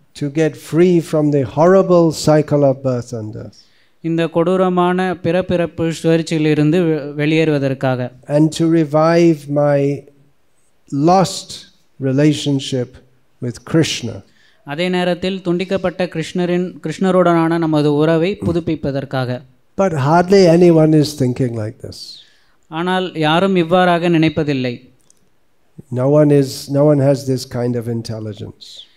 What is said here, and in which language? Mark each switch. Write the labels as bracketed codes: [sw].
[en] To get free from the horrible cycle of birth and death. [ta] இந்த கொடூரமான பிறப்பிறப்பு சுழற்சியிலிருந்து வெளியேறுவதற்காக. [en] And to revive my lost relationship with Krishna. [ta] அதே நேரத்தில் துண்டிக்கப்பட்ட கிருஷ்ணருடனான நமது உறவை புதுப்பிப்பதற்காக. [en] But hardly anyone is thinking like this. [ta] ஆனால் யாரும் இவ்வாறாக நினைப்பதில்லை. [en] No one has this kind of intelligence.